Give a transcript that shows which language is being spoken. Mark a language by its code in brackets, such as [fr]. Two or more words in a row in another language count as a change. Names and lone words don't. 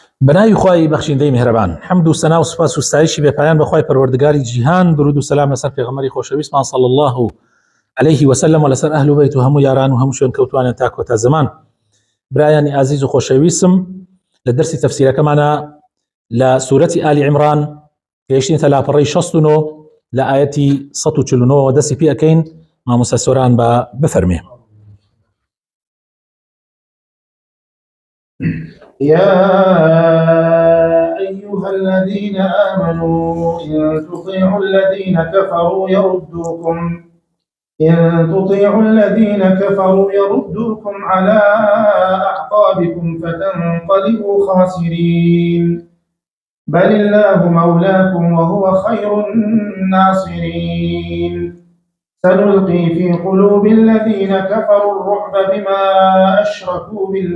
[ckb] بناوی خوای بەخشندەی میهرەبان حەمد و سەنا و سوپاس و ستایشی بێپایان بەخوای پەروەردگاری جیهان، درود و سەلام لەسەر پێغەمبەری خۆشەویستمان [ar] صلی الله عليه وسلم [ckb] و لەسەر ئەهل و بەیت و هەموو یاران و هەموو شوێن کەوتوانێن تا کۆتا زەمان. برایانی ئازیز و خۆشەویستم، لە دەرسی تەفسیرەکەمانە لە سوورەتی ئالی عیمران گەیشتینە لاپەڕەی 69 لە ئایەتی 149 دەستی پێ ئەکەین. مامۆستا سۆران بە بفەرمێ. [ar] يا أيها الذين آمنوا إن تطيعوا الذين كفروا يردوكم على أعقابكم فتنقلبوا خاسرين بل الله مولاكم وهو خير الناصرين سنلقي في قلوب الذين كفروا الرعب بما أشركوا